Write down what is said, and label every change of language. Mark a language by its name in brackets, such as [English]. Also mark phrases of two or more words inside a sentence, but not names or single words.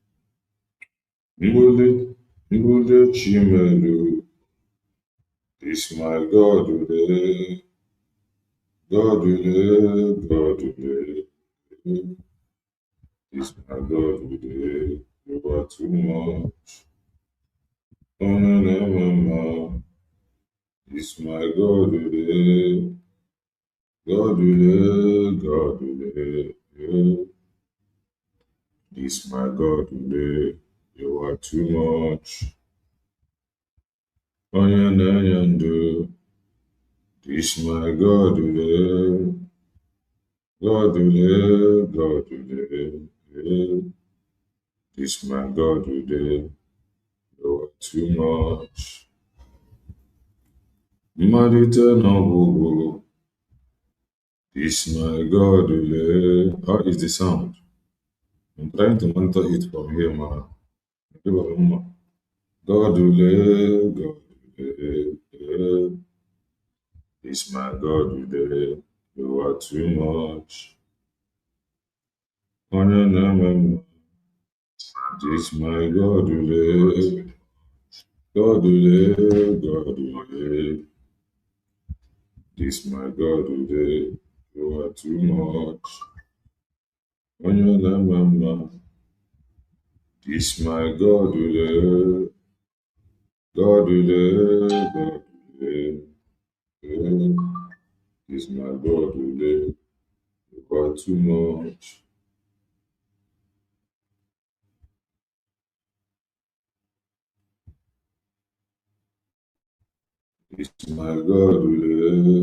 [Igbo] Mbuli, mbuli chimelu. [English] This my God will live. God will live. God will live. This my God will live. You are too much. Oh, no, no, no, no. This my God will live. God will live. God will live. This my God will live. You are too much. [Igbo] Onye na-enye ndụ. [English] This my God will live. God will live. God will live. This my God will live. You are too much. [Igbo] Mmalite na ọgwụgwụ. [English] This my God will live. How is the sound? I'm trying to monitor it from here, man. God will live. God will live. This my God will live. You are too much. [Igbo] Onye na-eme mma. [English] This my God will God will God will. This my God will. You are too much. [Igbo] Onye na-eme mma. [English] This my God will God will God will. This my God will. You are too much. This my God will.